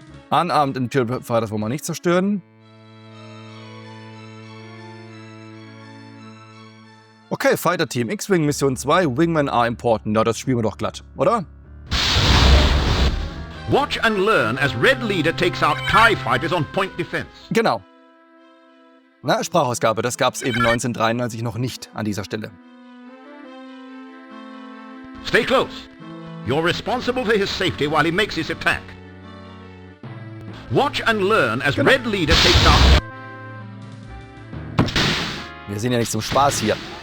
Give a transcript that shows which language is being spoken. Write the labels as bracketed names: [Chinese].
[German] Unarmed Imperial Fighters wollen wir nicht zerstören. [English] Okay, Fighter Team, X-Wing Mission 2, Wingmen are important. [German] Ja, das spielen wir doch glatt, oder? [English] Watch and learn as Red Leader takes out TIE fighters on point defense. [German] Genau. Na, Sprachausgabe, das gab es eben 1993 noch nicht an dieser Stelle. [English] Stay close. You're responsible for his safety while he makes his attack. Watch and learn as Red Leader takes out... [German] Wir sind ja nicht zum Spaß hier.